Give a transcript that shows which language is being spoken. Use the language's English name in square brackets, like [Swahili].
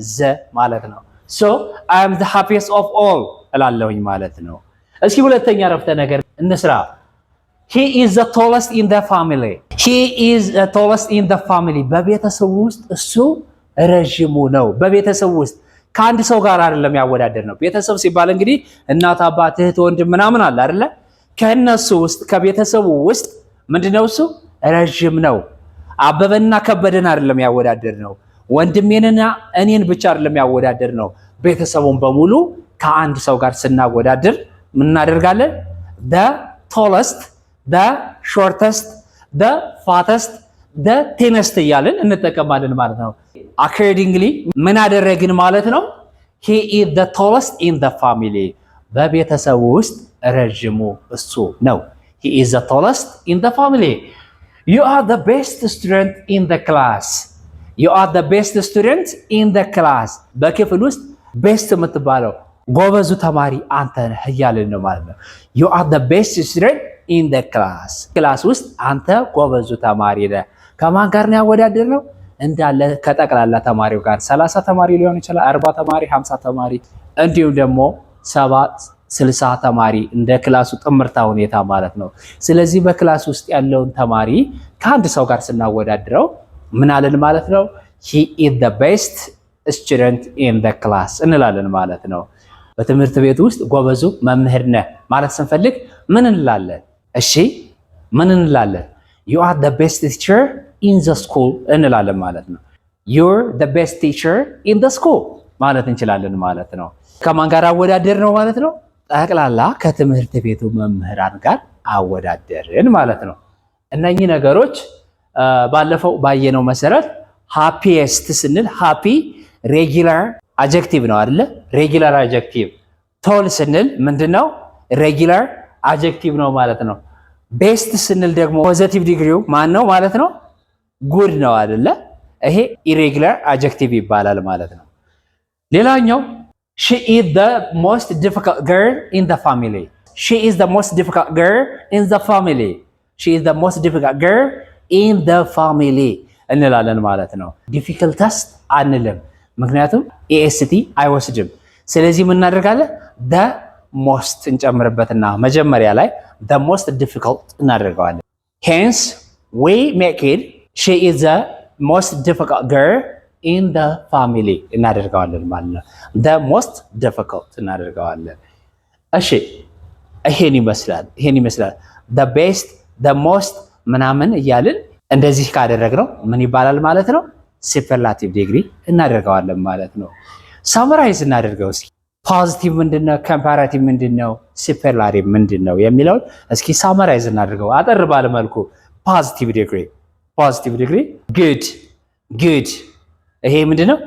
[Amharic] ዘ ማለት ነው። [English] so I am the happiest of all [Amharic] እላለሁኝ ማለት ነው። እስኪ ሁለተኛ ረፍተ ነገር እንስራ። [English] he is the tallest in the family. he is the tallest in the family [Amharic] በቤተሰቡ ውስጥ እሱ ረጅሙ ነው። በቤተሰቡ ውስጥ ከአንድ ሰው ጋር አይደለም ያወዳደር ነው። ቤተሰብ ሲባል እንግዲህ እናት፣ አባት፣ እህት፣ ወንድም ምናምን አለ አይደለ? ከነሱ ውስጥ ከቤተሰቡ ውስጥ ምንድነው እሱ ረጅም ነው። አበበና ከበደን አይደለም ያወዳደር ነው። ወንድሜንና እኔን ብቻ አይደለም ያወዳደር ነው። ቤተሰቡን በሙሉ ከአንድ ሰው ጋር ስናወዳደር ምን እናደርጋለን? [English] the tallest, the shortest, the fattest, the thinnest [Amharic] እያልን እንጠቀማለን ማለት ነው። [English] accordingly [Amharic] ምን አደረግን ማለት ነው? [English] he is the tallest in the family [Amharic] በቤተሰቡ ውስጥ ረጅሙ እሱ ነው። [English] he is the tallest in the family. you are the best student in the class. you are the best student in the class [Amharic] በክፍል ውስጥ ቤስት የምትባለው ጎበዙ ተማሪ አንተ ነህ እያልን ነው ማለት ነው። [English] you are the best student in the class [Amharic] ክላስ ውስጥ አንተ ጎበዙ ተማሪ ነህ። ከማን ጋር ነው ያወዳደርነው? እንዳለ ከጠቅላላ ተማሪው ጋር 30 ተማሪ ሊሆን ይችላል፣ 40 ተማሪ፣ 50 ተማሪ እንዲሁም ደግሞ 70 60 ተማሪ እንደ ክላሱ ጥምርታ ሁኔታ ማለት ነው። ስለዚህ በክላስ ውስጥ ያለውን ተማሪ ከአንድ ሰው ጋር ስናወዳድረው ምን አለን ማለት ነው? [English] he is the best student in the class [Amharic] እንላለን ማለት ነው። በትምህርት ቤት ውስጥ ጎበዙ መምህር ነህ ማለት ስንፈልግ ምን እንላለን? እሺ ምን እንላለን? [English] you are the best teacher in the school [Amharic] እንላለን ማለት ነው። [English] you're the best teacher in the school [Amharic] ማለት እንችላለን ማለት ነው። ከማን ጋር አወዳደር ነው ማለት ነው? ጠቅላላ ከትምህርት ቤቱ መምህራን ጋር አወዳደርን ማለት ነው። እነኚህ ነገሮች ባለፈው ባየነው መሰረት ሃፒየስት ስንል ሃፒ ሬጊላር አጀክቲቭ ነው አይደለ? ሬጊላር አጀክቲቭ። ቶል ስንል ምንድነው? ሬጊላር አጀክቲቭ ነው ማለት ነው። ቤስት ስንል ደግሞ ፖዚቲቭ ዲግሪው ማን ነው ማለት ነው? ጉድ ነው አይደለ? ይሄ ኢሬጊላር አጀክቲቭ ይባላል ማለት ነው። ሌላኛው [English] she is the most difficult girl in the family. she is the most difficult girl in the family. she is the most difficult girl in the family [Amharic] እንላለን ማለት ነው። ዲፊከልተስት አንልም፣ ምክንያቱም ኤኤስቲ አይወስድም። ስለዚህ ምን እናደርጋለን? the most እንጨምርበትና መጀመሪያ ላይ [English] the most difficult [Amharic] እናደርገዋለን። [English] hence we make it she is the most difficult girl in the family [Amharic] እናደርገዋለን ማለት ነው። the most difficult እናደርገዋለን። እሺ ይሄን ይመስላል [English] the best the most [Amharic] ምናምን እያልን እንደዚህ ካደረግነው ምን ይባላል ማለት ነው? ሱፐርላቲቭ ዲግሪ እናደርገዋለን ማለት ነው። ሳምራይዝ እናደርገው እስኪ። ፖዚቲቭ ምንድነው? ኮምፓራቲቭ ምንድነው? ሱፐርላቲቭ ምንድነው የሚለውን እስኪ ሳምራይዝ እናደርገው አጠር ባለ መልኩ። ፖዚቲቭ ዲግሪ ጉድ ይሄ ምንድነው?